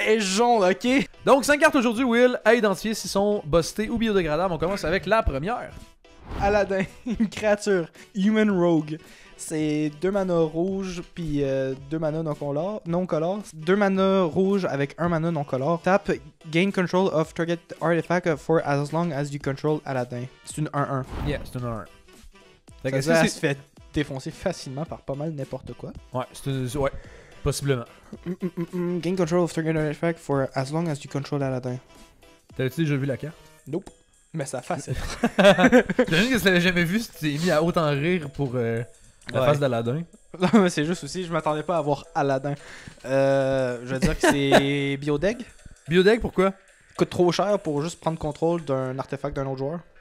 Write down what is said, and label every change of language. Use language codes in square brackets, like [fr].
[fr] Et jaune, ok. Donc, 5 cartes aujourd'hui, Will, à identifier s'ils sont bustés ou biodégradables. On commence avec la première. Aladdin, une créature, Human Rogue. C'est 2 mana rouge puis 2 mana non color. 2 mana rouge avec 1 mana non color. [en] Tap, gain control of target artifact for as long as you control Aladdin. [fr] C'est une 1-1. Yeah, c'est une 1-1. Ça veut dire qu'elle se fait défoncer facilement par pas mal n'importe quoi. Ouais, c'est une... Ouais, possiblement. [en] Gain control of target artifact for as long as you control Aladdin. [fr] T'avais-tu déjà vu la carte? Nope. Mais ça face. J'imagine que tu l'avais jamais vu si tu t'es mis à autant rire pour la face d'Aladin. Non, mais c'est juste aussi, je m'attendais pas à voir Aladdin. Je veux dire que c'est Biodeg. Biodeg, pourquoi? Coûte trop cher pour juste prendre contrôle d'un artefact d'un autre joueur.